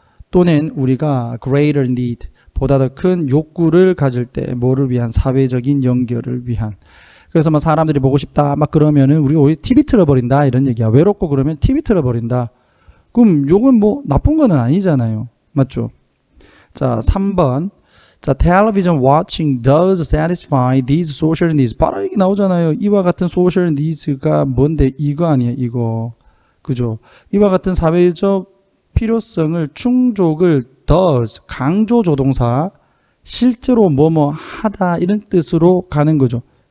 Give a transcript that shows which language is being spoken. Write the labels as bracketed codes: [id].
[ko] 또는 우리가 [en] greater need, [ko] 보다 더 큰 욕구를 가질 때, 뭐를 위한? 사회적인 연결을 위한. 그래서 막 사람들이 보고 싶다 막 그러면은 우리가 오히려 TV 틀어버린다 이런 얘기야. 외롭고 그러면 TV 틀어버린다. 그럼 요건 뭐 나쁜 거는 아니잖아요. 맞죠? 자, 3번. [en] 자, television watching does satisfy these social needs. [ko] 바로 여기 나오잖아요. 이와 같은 [en] social needs [ko] 가 뭔데? 이거 아니에요, 이거. 그죠? 이와 같은 사회적 필요성을 충족을 does, 강조 조동사, 실제로 뭐뭐 하다 이런 뜻으로 가는 거죠.